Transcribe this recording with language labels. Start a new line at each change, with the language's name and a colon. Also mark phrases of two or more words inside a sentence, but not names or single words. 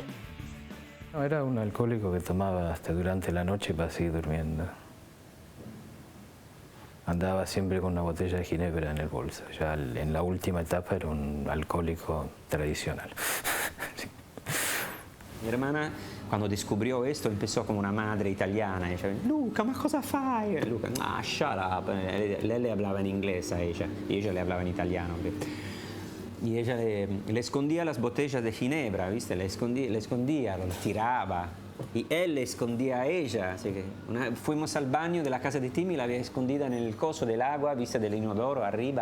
Spanish: No, era un alcohólico que tomaba hasta durante la noche para seguir durmiendo. Andaba siempre con una botella de ginebra en el bolso. Ya en la última etapa era un alcohólico tradicional. Sí. Mi hermana, cuando descubrió esto, empezó como una madre italiana. Ella,
Italian: Luca, ma cosa fai? E Luca,
English: shut up.
Spanish: Lei le hablaba en inglés a ella y ella le hablaba en italiano. Y ella le escondía las botellas de ginebra, ¿viste? Le escondía, las tiraba. Y él le escondía a ella. Así que fuimos al baño de la casa de Timmy, la había escondida en el coso del agua, vista del inodoro arriba.